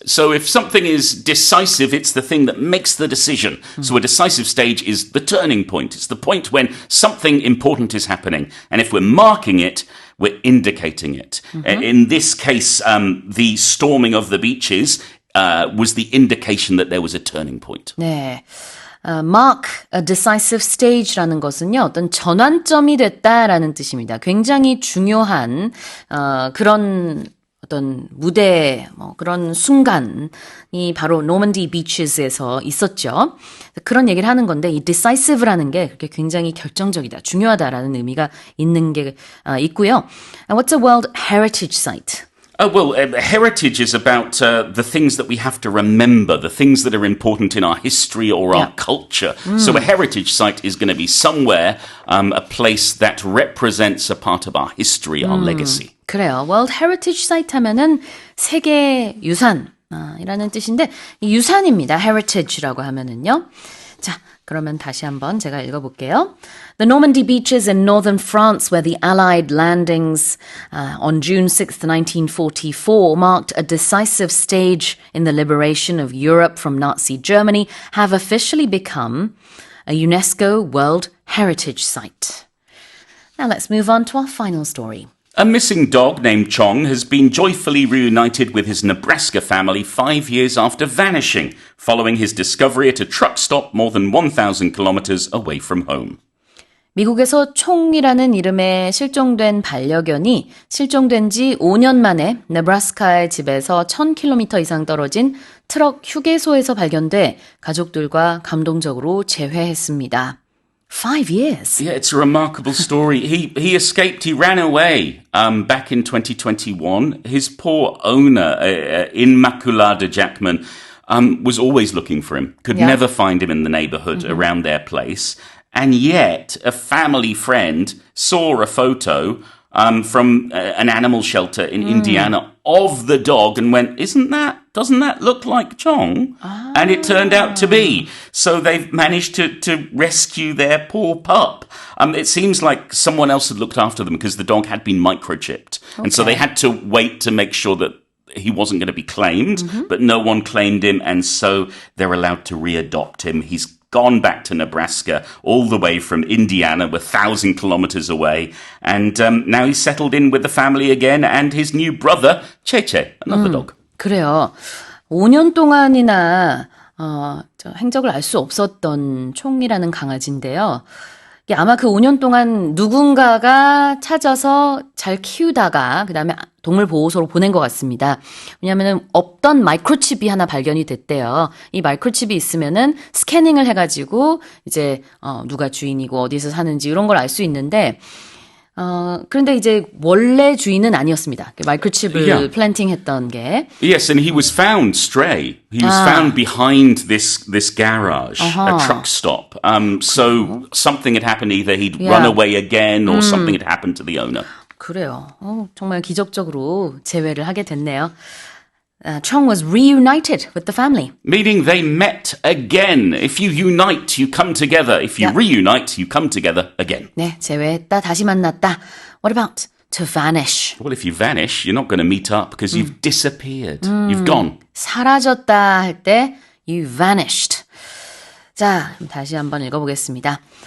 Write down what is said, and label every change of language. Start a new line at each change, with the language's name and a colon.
English: So if something is decisive, it's the thing that makes the decision. So a decisive stage is the turning point. It's the point when something important is happening. And if we're marking it, we're indicating it. In this case, the storming of the beaches was the indication that there was a turning point.
Korean: 네.
English: Mark a decisive stage
Korean: 라는 것은요, 어떤 전환점이 됐다라는 뜻입니다. 굉장히 중요한 그런 어떤 무대, 그런 순간이 바로 노먼디 비치스에서 있었죠. 그런 얘기를 하는 건데 이 decisive라는 게 그렇게 굉장히 결정적이다, 중요하다라는 의미가 있는 게 있고요.
English: And what's a World Heritage Site? Oh, well, heritage is about the things that we have to remember, the things that are important in our history or our culture. So a heritage site is going to be somewhere, a place that represents a part of our history, our legacy.
Korean: 그래요. World Heritage Site 하면은 세계 유산 이라는 뜻인데 이 유산입니다. Heritage라고 하면은요. 자, 그러면 다시 한번 제가 읽어볼게요.
English: The Normandy beaches in northern France where the Allied landings on June 6, 1944 marked a decisive stage in the liberation of Europe from Nazi Germany have officially become a UNESCO World Heritage Site. Now let's move on to our final story. A missing dog named Chong has been joyfully reunited with his Nebraska family 5 years after vanishing, following his discovery at a truck stop more than 1,000 kilometers away from home.
Korean: 미국에서 총이라는 이름의 실종된 반려견이 실종된 지 5년 만에 네브라스카의 집에서 1,000km 이상 떨어진 트럭 휴게소에서 발견돼 가족들과 감동적으로 재회했습니다.
English: 5 years. Yeah, it's a remarkable story. He escaped. He ran away back in 2021. His poor owner, Immaculada Jackman, was always looking for him. Could never find him in the neighborhood around their place. And yet, a family friend saw a photo from an animal shelter in Indiana of the dog and went, doesn't that look like Chong? And it turned out to be. So they've managed to rescue their poor pup. It seems like someone else had looked after them because the dog had been microchipped. Okay. And so they had to wait to make sure that he wasn't going to be claimed, but no one claimed him. And so they're allowed to readopt him. He's gone back to Nebraska, all the way from Indiana, 1,000 kilometers away. And now he's settled in with the family again and his new brother, Cheche, another dog.
Korean: 그래요. 5년 동안이나 행적을 알 수 없었던 총이라는 강아지인데요. 이게 아마 그 5년 동안 누군가가 찾아서 잘 키우다가 그다음에 동물보호소로 보낸 것 같습니다. 왜냐하면 없던 마이크로칩이 하나 발견이 됐대요. 이 마이크로칩이 있으면은 스캐닝을 해가지고 이제 누가 주인이고 어디서 사는지 이런 걸 알 수 있는데 그런데 이제 원래 주인은 아니었습니다. 마이크로칩을
English: Yeah.
Korean: 플랜팅했던 게.
English: Yes, and he was found stray. He was found behind this garage, a truck stop. So something had happened. Either he'd run away again, or something had happened to the owner.
Korean: 그래요. 정말 기적적으로 재회를 하게 됐네요.
English: Chong was reunited with the family. Meaning they met again. If you unite, you come together. If you reunite, you come together again.
Korean: 네, 재회했다, 다시 만났다.
English: What about to vanish? Well, if you vanish, you're not going to meet up because you've disappeared. You've gone.
Korean: 사라졌다 할 때
English: you vanished.
Korean: 자, 다시 한번 읽어보겠습니다.